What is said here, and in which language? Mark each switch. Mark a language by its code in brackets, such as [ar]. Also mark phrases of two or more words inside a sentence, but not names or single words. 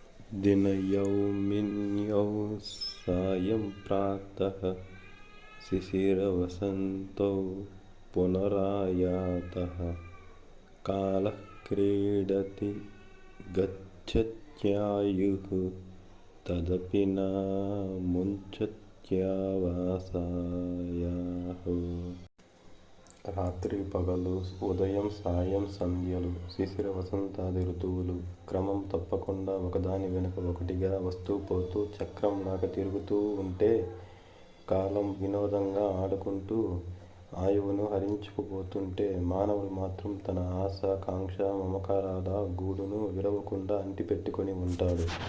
[sa] दिनयौमिन्यौ सायं प्रातः शिशिरवसन्तौ पुनरायातः कालः क्रीडति गच्छत्यायुः तदपि न मुञ्चत्यावासायाः। [te] రాత్రి పగలు, ఉదయం సాయం సంధ్యలు, శిశిర వసంతాది ఋతువులు క్రమం తప్పకుండా ఒకదాని వెనుక ఒకటిగా వస్తూ పోతూ చక్రంలాగా తిరుగుతూ ఉంటే కాలం వినోదంగా ఆడుకుంటూ ఆయువును హరించుకుపోతుంటే మానవుడు మాత్రం తన ఆశ, కాంక్ష, మమకారాల గూడును విరవకుండా అంటిపెట్టుకొని ఉంటాడు.